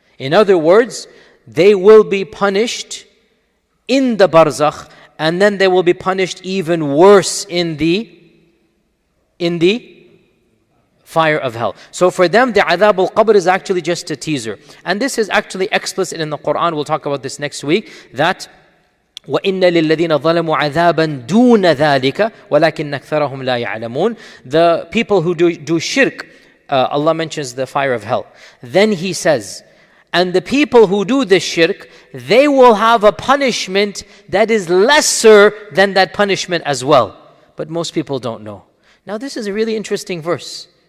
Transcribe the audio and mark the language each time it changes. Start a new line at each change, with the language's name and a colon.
English: In other words, they will be punished in the Barzakh, and then they will be punished even worse in the fire of hell. So for them, the adab al-qabr is actually just a teaser. And this is actually explicit in the Quran. We'll talk about this next week, that
Arabic: وَإِنَّ لِلَّذِينَ ظَلَمُوا عَذَابًا دُونَ ذَلِكَ وَلَكِنَّ أَكْثَرَهُمْ لَا يَعْلَمُونَ.
English: The people who do shirk, Allah mentions the fire of hell. Then He says, and the people who do this shirk, they will have a punishment that is lesser than that punishment as well. But most people don't know. Now this is a really interesting verse.